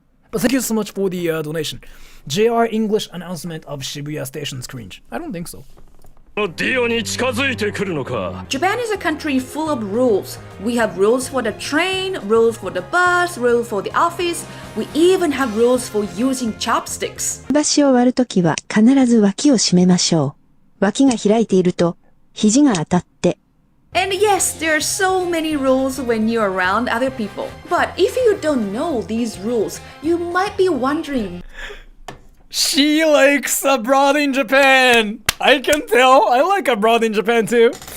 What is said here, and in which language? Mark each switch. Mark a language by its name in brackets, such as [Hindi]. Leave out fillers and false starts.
[English] But thank you so much for the donation. JR English announcement of Shibuya Station's cringe. I don't think so. Japan is a country full of rules. We have rules for the train, rules for the bus, rules for the office. We even have rules for using chopsticks. [Japanese] 箸を割るときは必ず脇を締めましょう。脇が開いていると肘が当たって。 [English] And yes, there are so many rules when you're around other people. But if you don't know these rules, you might be wondering. She likes abroad in Japan. I can tell. I like abroad in Japan too.